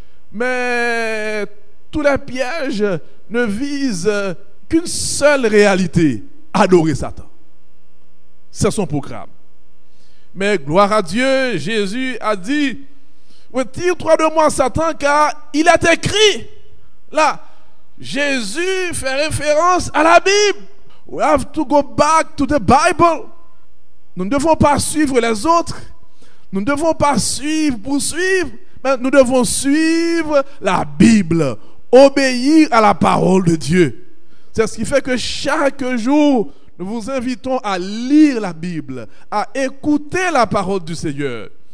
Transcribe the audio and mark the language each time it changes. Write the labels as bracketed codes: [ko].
[fr] Mais tous les pièges ne visent qu'une seule réalité: adorer Satan. C'est son programme. Mais gloire à Dieu, Jésus a dit: retire-toi de moi, Satan, car il est écrit. Là, Jésus fait référence à la Bible. [en] We have to go back to the Bible. [fr] Nous ne devons pas suivre les autres. Nous ne devons pas suivre pour suivre. Mais nous devons suivre la Bible. Obéir à la parole de Dieu. C'est ce qui fait que chaque jour, nous vous invitons à lire la Bible, à écouter la parole du Seigneur.